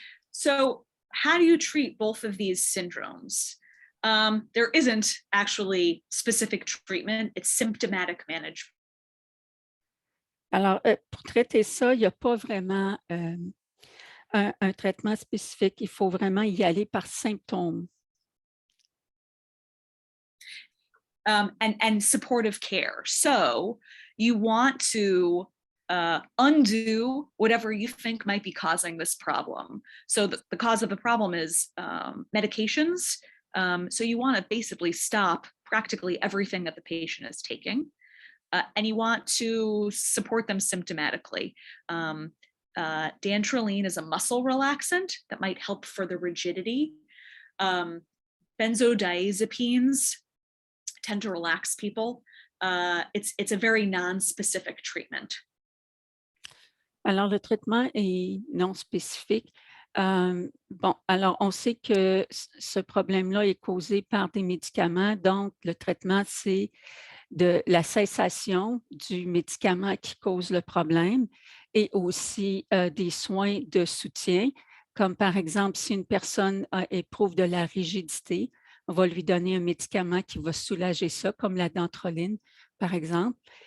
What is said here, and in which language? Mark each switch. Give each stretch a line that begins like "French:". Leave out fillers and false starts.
English: So, how do you treat both of these syndromes? There isn't actually specific treatment, it's symptomatic management.
French: Alors, pour traiter ça, il n'y a pas vraiment un traitement spécifique. Il faut vraiment y aller par symptômes.
English: And supportive care. So, you want to undo whatever you think might be causing this problem. So the cause of the problem is medications. So you want to basically stop practically everything that the patient is taking. And you want to support them symptomatically. Dantrolene is a muscle relaxant that might help for the rigidity. Benzodiazepines tend to relax people. It's a very non-specific treatment.
French: Alors, le traitement est non spécifique. Bon, alors, on sait que ce problème-là est causé par des médicaments. Donc, le traitement, c'est de la cessation du médicament qui cause le problème et aussi des soins de soutien, comme par exemple, si une personne éprouve de la rigidité, on va lui donner un médicament qui va soulager ça, comme la dantroline, par exemple.